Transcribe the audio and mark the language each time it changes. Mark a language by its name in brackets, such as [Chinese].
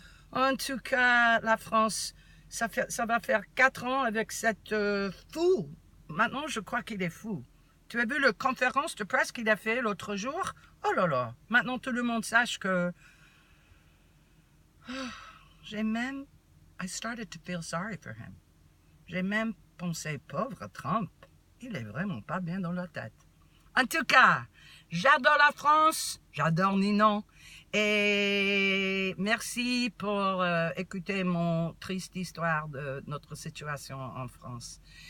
[French] En tout cas, la France, ça va faire 4 ans avec cette fou. Maintenant, je crois qu'il est fou. Tu as vu la conférence de presse qu'il a fait l'autre jour? Oh là là, maintenant tout le monde sache que... J'ai même... [English] I started to feel sorry for him. [French] J'ai même pensé, pauvre Trump, il est vraiment pas bien dans la tête. En tout cas, j'adore la France, j'adore Ninon, et merci pour écouter mon triste histoire de notre situation en France.